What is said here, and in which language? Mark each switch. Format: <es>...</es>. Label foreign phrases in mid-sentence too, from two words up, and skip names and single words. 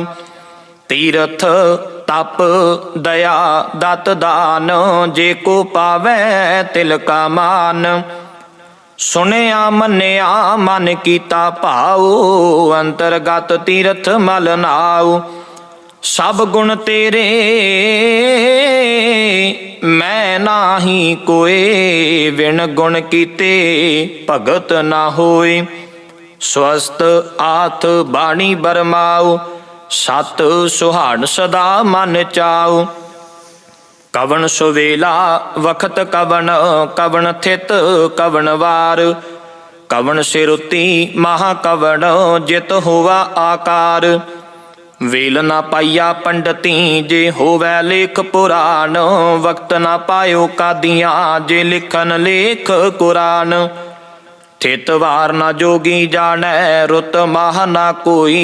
<pa>ਤੀਰਥ ਤਪ ਦਇਆ ਦਤ ਦਾਨ, ਜੇ ਕੋ ਪਾਵੈ ਤਿਲ ਕਾ ਮਾਨ। ਸੁਣਿਆ ਮੰਨਿਆ ਮਨ ਕੀਤਾ ਭਾਉ, ਅੰਤਰਗਤ ਤੀਰਥ ਮਲ ਨਾਉ। ਸਭ ਗੁਣ ਤੇਰੇ ਮੈਂ ਨਾਹੀ ਕੋਇ, ਵਿਣ ਗੁਣ ਕੀਤੇ ਭਗਤ ਨਾ ਹੋਇ। ਸੁਅਸਤ ਆਥ ਬਾਣੀ ਬਰਮਾਉ, ਸਤ ਸੁਹਾਣ ਸਦਾ ਮਨ ਚਾਉ। ਕਵਣ ਸੁਵੇਲਾ ਵਖਤ ਕਵਣ, ਕਵਣ ਥਿਤ ਕਵਣ ਵਾਰ। ਕਵਣ ਸਿਰੁਤੀ ਮਹਾ ਕਵਣ, ਜਿਤ ਹੋਵਾ ਆਕਾਰ। ਵੇਲ ਨਾ ਪਾਇਆ ਪੰਡਤੀ, ਜੇ ਹੋਵੈ ਲੇਖ ਪੁਰਾਣ। ਵਕਤ ਨਾ ਪਾਇਓ ਕਾਦੀਆਂ, ਜੇ ਲਿਖਨ ਲੇਖ ਕੁਰਾਨ। ਥਿਤ ਵਾਰ ਨਾ ਜੋਗੀ ਜਾਣੈ, ਰੁਤ ਮਾਹ ਨਾ ਕੋਈ।</pa>